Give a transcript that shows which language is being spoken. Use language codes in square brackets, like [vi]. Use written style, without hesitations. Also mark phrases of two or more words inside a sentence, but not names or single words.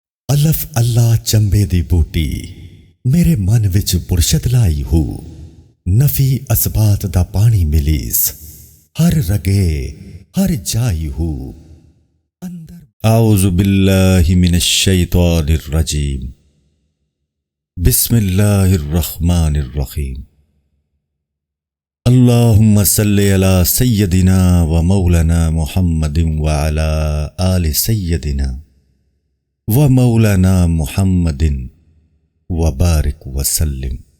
[pa] ਅਲਫ ਅੱਲਾ ਚੰਬੇ ਦੀ ਬੂਟੀ ਮੇਰੇ ਮਨ ਵਿੱਚ ਪੁਰਸ਼ਤ ਲਾਈ ਹੂ ਨਫੀ ਅਸਬਾਤ ਦਾ ਪਾਣੀ ਮਿਲੀਸ ਹਰ ਰਗੇ ਹਰ ਜਾਈ ਹੂ ਅੰਦਰ [ar] اعوذ باللہ من الشیطان الرجیم بسم اللہ الرحمن الرحیم اللہم صلی علی سیدنا و مولانا محمد وعلی آل سیدنا و مولانا محمد وبارک وسلم۔